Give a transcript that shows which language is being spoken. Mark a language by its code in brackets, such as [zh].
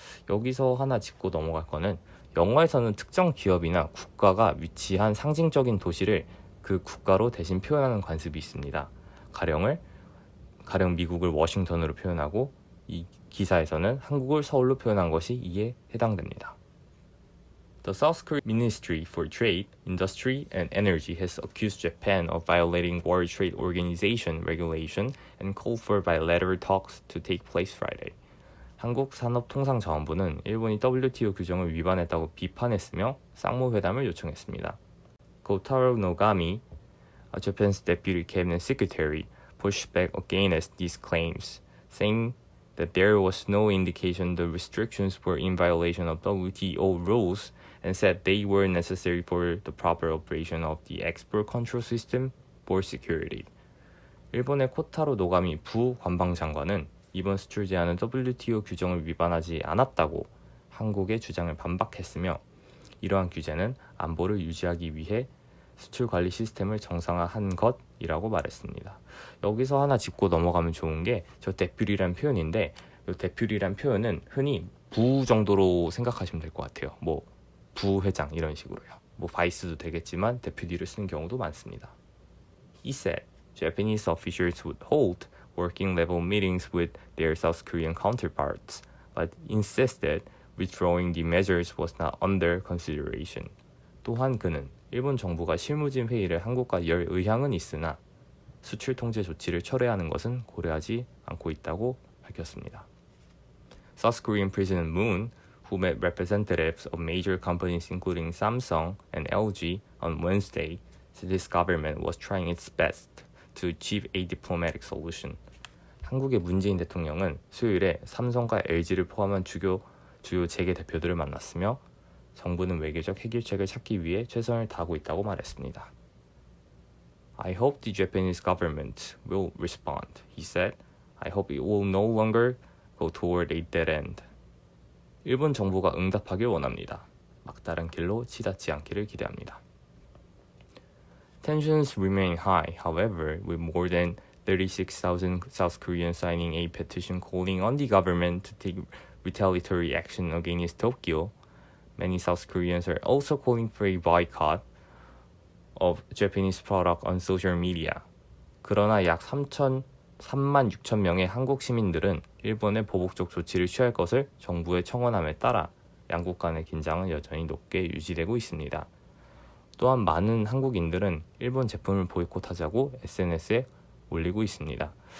[ko] 여기서 하나 짚고 넘어갈 거는 영어에서는 특정 기업이나 국가가 위치한 상징적인 도시를 그 국가로 대신 표현하는 관습이 있습니다. 가령 미국을 워싱턴으로 표현하고 이 기사에서는 한국을 서울로 표현한 것이 이에 해당됩니다. [en] The South Korean Ministry for Trade, Industry and Energy has accused Japan of violating World Trade Organization regulation and called for bilateral talks to take place Friday. [ko] 한국산업통상자원부는 일본이 WTO 규정을 위반했다고 비판했으며 쌍무회담을 요청했습니다. [en] Kotaro Nogami, Japan's deputy cabinet secretary, pushed back against these claims, saying that there was no indication the restrictions were in violation of WTO rules and said they were necessary for the proper operation of the export control system for security. [ko] 일본의 코타로 노가미 부관방장관은 이번 수출 제한은 WTO 규정을 위반하지 않았다고 한국의 주장을 반박했으며 이러한 규제는 안보를 유지하기 위해 수출 관리 시스템을 정상화한 것이라고 말했습니다. 여기서 하나 짚고 넘어가면 좋은 게 저 deputy란 표현인데 이 deputy란 표현은 흔히 부 정도로 생각하시면 될 것 같아요. 뭐 부회장 이런 식으로요. 뭐 바이스도 되겠지만 deputy를 쓰는 경우도 많습니다. [en] He said Japanese officials would hold working level meetings with their South Korean counterparts, but insisted withdrawing the measures was not under consideration. [ko] 또한 그는 일본 정부가 실무진 회의를 한국과 열 의향은 있으나 수출 통제 조치를 철회하는 것은 고려하지 않고 있다고 밝혔습니다. [en] South Korean President Moon, who met representatives of major companies including Samsung and LG on Wednesday, said his government was trying its best to achieve a diplomatic solution. [ko] 한국의 문재인 대통령은 수요일에 삼성과 LG를 포함한 주요 재계 대표들을 만났으며 정부는 외교적 해결책을 찾기 위해 최선을 다하고 있다고 말했습니다. [en] I hope the Japanese government will respond, he said. I hope it will no longer go toward a dead end. [ko] 일본 정부가 응답하길 원합니다. 막다른 길로 치닫지 않기를 기대합니다. [en] Tensions remain high, however, with more than 36,000 South Koreans signing a petition calling on the government to take retaliatory action against Tokyo. Many South Koreans are also calling for a boycott of Japanese product on social media. [ko] 그러나 약 3만 6천 명의 한국 시민들은 일본의 보복적 조치를 취할 것을 정부에 청원함에 따라 양국 간의 긴장은 여전히 높게 유지되고 있습니다. 또한 많은 한국인들은 일본 제품을 보이콧하자고 SNS에 올리고 있습니다.